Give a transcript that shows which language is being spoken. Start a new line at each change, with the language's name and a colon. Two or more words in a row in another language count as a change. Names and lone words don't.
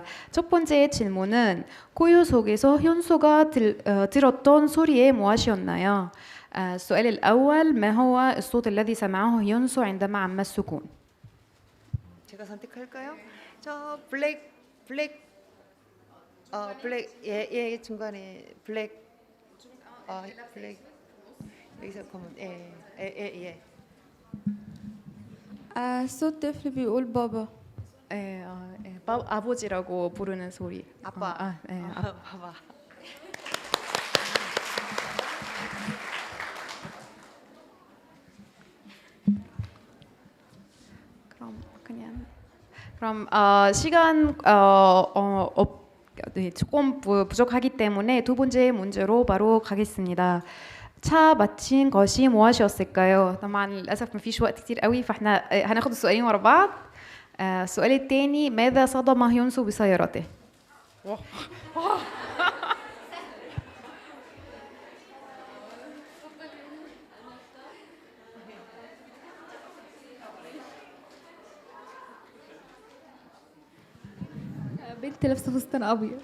Korean: 첫 번째 질문은 고요 속에서 현수가 들었던 소리의 무엇이었나요?
Arabic: السؤال الأول ما هو الصوت الذي سمعه يونسو عندما عم السكون؟
Korean: 제가 선택할까요? 저 블랙 예 중간에 블랙 블랙 여기서 검은 예
Arabic: صوت طفل بيقول بابا.
Korean: 아버지라고 부르는 소리. 아빠. 아빠. 봐봐. 그럼 시간 네, 조금 부족하기 때문에 두 번째 문제로 바로 가겠습니다. 차 마친 것이 무엇이었을까요?
Arabic: طبعا للاسف مفيش وقت كتير قوي فاحنا هناخد السؤالين ورا بعض. السؤال الثاني ماذا صدم يونسو بسيارته؟ بنت لابسه فستان ابيض.